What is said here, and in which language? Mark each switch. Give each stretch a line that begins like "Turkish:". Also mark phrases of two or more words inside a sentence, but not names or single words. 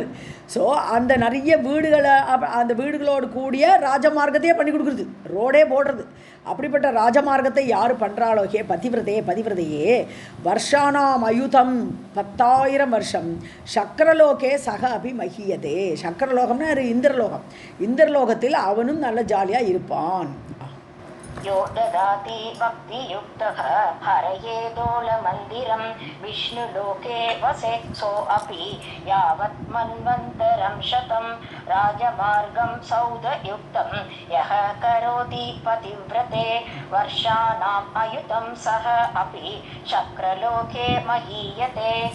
Tamil: ஸோ அந்த நிறைய வீடுகளை, அந்த வீடுகளோடு கூடிய ராஜமார்க்கத்தையே பண்ணி கொடுக்குறது, ரோடே போடுறது. அப்படிப்பட்ட ராஜமார்க்கத்தை யார் பண்ணுறாளோ ஹே பதிவிரதையே
Sanskrit: वर्षाणाम् अयुतम्
Tamil: 10,000 வருஷம்
Sanskrit: चक्रलोके सः अपि महीयते.
Tamil: சக்கரலோகம்னா இந்திரலோகம், இந்திரலோகத்தில் அவனும் நல்ல ஜாலியாக இருப்பான்.
Sanskrit: यो ददाति भक्तियुक्तः हरये दोलमन्दिरं विष्णुलोके वसेत् सोऽपि यावत् मन्वन्तरं शतं राजमार्गं सौदयुक्तं यः करोति पतिव्रते वर्षाणाम् अयुतं सः अपि चक्रलोके महीयते.